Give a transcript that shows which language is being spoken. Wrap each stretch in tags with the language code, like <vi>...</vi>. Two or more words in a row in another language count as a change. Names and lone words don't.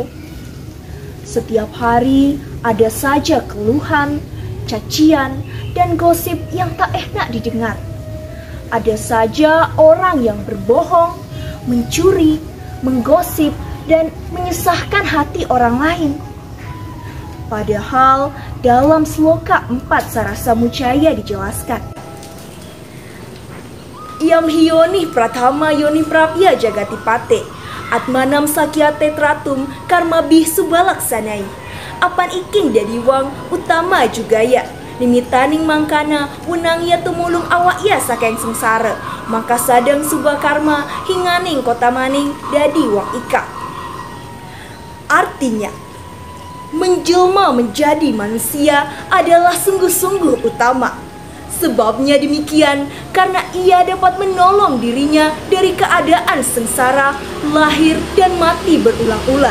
<id>Setiap hari ada saja keluhan, cacian, dan gosip yang tak enak didengar. Ada saja orang yang berbohong, mencuri, menggosip, dan menyesahkan hati orang lain. Padahal dalam Sloka 4 Sarasa Mucaya dijelaskan,</id> <sa>Yam hiyoni pratama yoni prapya jagatipate, atmanam sakyate tratum karma bih subalaksanai.</sa> <kaw>Apan iking dadiwang utama jugaya, nimitaning mangkana unang ya tumulung awak ya sakeng sengsara, maka sadang subah karma hinganing kota maning dadi wang ika.</kaw> <id>Artinya, menjelma menjadi manusia adalah sungguh-sungguh utama. Sebabnya demikian, karena ia dapat menolong dirinya dari keadaan sengsara, lahir dan mati berulang-ulang.</id>